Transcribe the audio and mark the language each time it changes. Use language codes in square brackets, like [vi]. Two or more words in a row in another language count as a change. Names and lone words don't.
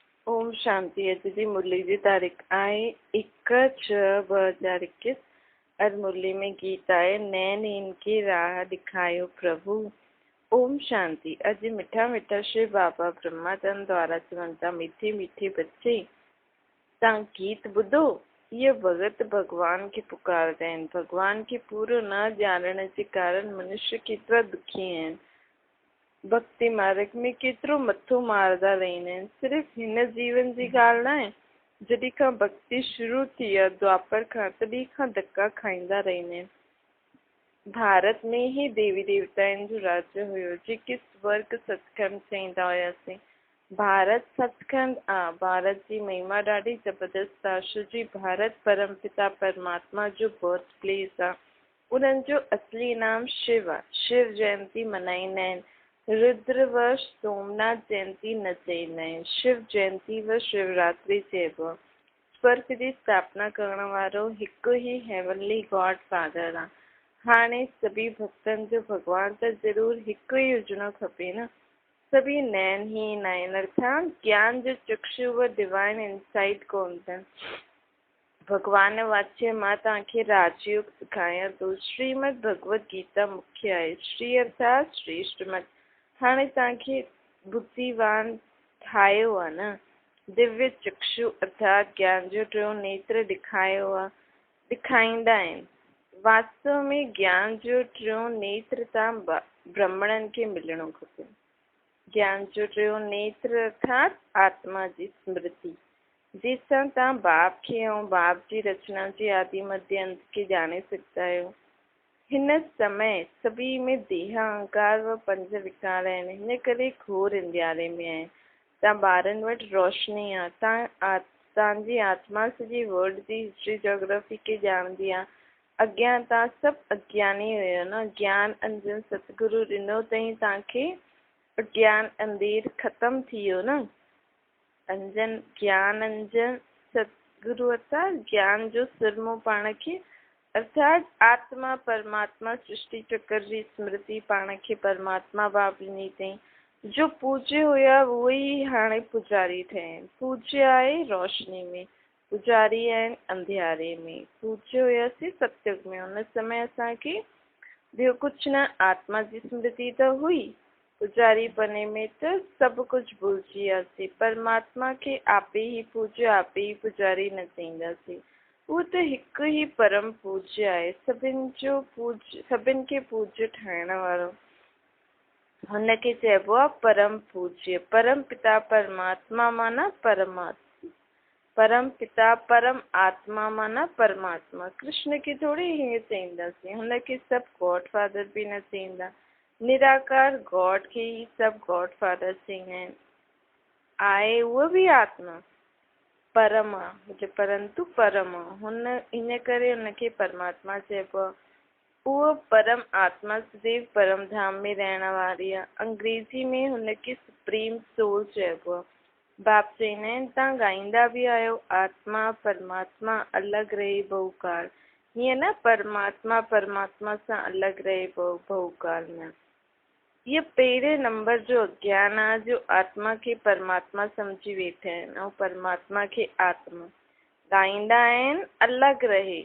[sd] ओम शांति। अॼु जी मुरली जी तारीख़ आहे 1/6/2021 और मुरली में गीत आहे नैन इनकी राह दिखायो प्रभु। ओम शांति। अॼु मिठा मिठा श्री बाबा ब्रह्माचंद द्वारा चवंदा मीठे मीठे बच्चे तव्हां गीत ॿुधो। ये भगत भगवान खे पुकारदा आहिनि। भगवान खे पूरो न ॼाणण जे कारण मनुष्य केतिरा दुखी आहिनि। भक्ति मार्ग में केतिरो मथो मारदा रहंदा आहिनि। सिर्फ़ हिन जीवन जी ॻाल्हि न आहे, जॾहिं खां भक्ति शुरू थी आहे द्वापर खां तॾहिं खां धक्का खाईंदा रहंदा आहिनि। भारत में ही देवी देवताउनि जो राज्य हुयो, जेके स्वर्ग सचखंड चईंदा हुयासीं। भारत सचखंड भारत जी महिमा ॾाढी ज़बरदस्त आहे। छो जी भारत परमपिता परमात्मा जो [en] birth place [sd] आहे। उन्हनि जो असली नाम शिव आहे। शिव जयंती मल्हाईंदा आहिनि। रुद्र व सोमनाथ जयंती न चईंदा आहिनि। शिव जयंती व शिवरात्रि चइबो आहे। स्वर्ग जी स्थापना करण वारो हिकु ई [en] heavenly God Father [sd] आहे। हाणे सभी भक्तनि जो भॻवान त ज़रूरु हिकु ई हुजणो खपे न। सभी नैन ही न आहिनि, अर्थात ज्ञान जो चक्षु व [en] divine insight [sd] कोन अथनि। भगवान वाच्य मां तव्हांखे राजयोग सिखायां थो। श्रीमद भगवत गीता मुख्य आहे। श्री अर्थात श्रेष्ठ मत। हाणे तव्हांखे बुद्धिवान ठाहियो आहे न। दिव्य चक्षु अर्थात ज्ञान जो टियों नेत्र ॾेखारींदा आहिनि। वास्तव में ज्ञान जो टियों नेत्र तव्हां ब्राह्मणनि खे मिलणो खपे। ज्ञान जो टियों नेत्र अर्थात आत्मा जी स्मृति, जंहिंसां तव्हां बाप खे ऐं बाप जी रचना जे आदि मध्य अंत खे ॼाणे सघंदा आहियो। हिन समय सभी में देह अहंकार व पंज विकार आहिनि। हिन करे घोर अंधियारे में आहे। तव्हां ॿारनि वटि रोशनी आहे। तव्हांजी आत्मा सॼी वर्ल्ड जी [en] history geography [sd] खे ॼाणंदी आहे। अॻियां तव्हां सभु अज्ञानी हुयो न। ज्ञान अंजन सतगुरु ॾिनो अथई तव्हांखे। अज्ञान अंधेर ख़तमु थी वियो न। अंजन ज्ञान अंजन सतगुरु अर्थात ज्ञान जो सिरमो पाण खे अर्थात आत्मा परमात्मा सृष्टि चक्र जी स्मृति पाण खे परमात्मा भाव ॾिनी अथई। जो पूज्य हुया उहे ई हाणे पुजारी ठहिया आहिनि। पूज्य आहे रोशनी में, पुजारी आहिनि अंधियारे में। पूज्य हुयासीं सत्युग में। हुन समय असांखे ॿियो कुझु न, आत्मा जी स्मृति त हुई। पुजारी बने में त सभु कुझु भुलिजी वियासीं। परमात्मा खे आपे ई पूज्य आपे ई पुजारी न चईंदासीं। उहो त हिकु ई परम पूज्य आहे। सभिनि खे पूज्य ठाहिण वारो। हुनखे चइबो आहे परम पूज्य। परम पिता परमात्मा माना परमात्मा। परम पिता परम आत्मा माना परमात्मा। कृष्ण खे थोड़ी हीअं चईंदासीं। हुनखे सभु [en] God Father [sd] बि न चईंदा। निराकार गॉड खे ई सभु [en] God Father [sd] चईंदा आहिनि। आहे उहा बि आत्मा परम आहे, परंतु परम आहे। इन करे हुनखे परमात्मा चइबो आहे। उहो परम आत्मा सदैव परम धाम में रहण वारी आहे। अंग्रेजी में हुनखे [en] supreme soul [sd] चइबो आहे। बाप चईंदा आहिनि तव्हां ॻाईंदा बि आहियो आत्मा परमात्मा अलॻि रहे बहुकार। हीअं न परमात्मा परमात्मा सां अलॻि रहे बहुकार न। इहो पहिरें नंबर जो अज्ञान आहे जो आत्मा खे परमात्मा सम्झी वेठा आहिनि ऐं परमात्मा खे आत्मा ॻाईंदा आहिनि अलॻि रहे।